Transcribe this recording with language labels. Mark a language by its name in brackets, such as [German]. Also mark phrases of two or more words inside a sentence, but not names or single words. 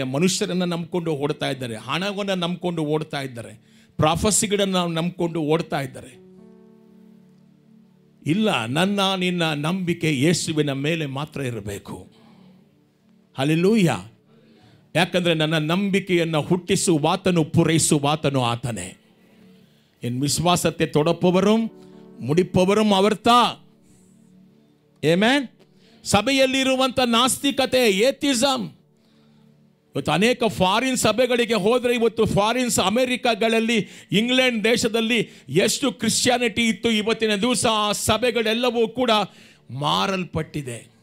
[Kannada] ಮನುಷ್ಯರನ್ನು ನಂಬ್ಕೊಂಡು ಓಡ್ತಾ ಇದ್ದಾರೆ, ಹಣವನ್ನು ನಂಬ್ಕೊಂಡು ಓಡ್ತಾ ಇದ್ದಾರೆ, ಪ್ರಾಫಸಿಗಳನ್ನು ನಂಬ್ಕೊಂಡು ಓಡ್ತಾ ಇದ್ದಾರೆ. ಇಲ್ಲ, ನಿನ್ನ ನಂಬಿಕೆ ಯೇಸುವಿನ ಮೇಲೆ ಮಾತ್ರ ಇರಬೇಕು. ಹಲ್ಲೆಲೂಯಾ. ಯಾಕಂದರೆ ನನ್ನ ನಂಬಿಕೆಯನ್ನು ಹುಟ್ಟಿಸುವಾತನು ಪೂರೈಸುವಾತನು ಆತನೇ. [Tamil] என் விசுவாசத்தை தொடப்பவரும் முடிப்பவரும் அவர்தா. [Kannada] ಆಮೆನ್. ಸಭೆಯಲ್ಲಿರುವಂಥ ನಾಸ್ತಿಕತೆ, ಏಥಿಸಮ್. ಇವತ್ತು ಅನೇಕ ಫಾರಿನ್ ಸಭೆಗಳಿಗೆ ಹೋದರೆ, ಇವತ್ತು ಫಾರಿನ್ಸ್ ಅಮೆರಿಕಾಗಳಲ್ಲಿ, ಇಂಗ್ಲೆಂಡ್ ದೇಶದಲ್ಲಿ ಎಷ್ಟು ಕ್ರಿಶ್ಚಿಯಾನಿಟಿ ಇತ್ತು, ಇವತ್ತಿನ ದಿವಸ ಆ ಸಭೆಗಳೆಲ್ಲವೂ ಕೂಡ ಮಾರಲ್ಪಟ್ಟಿದೆ.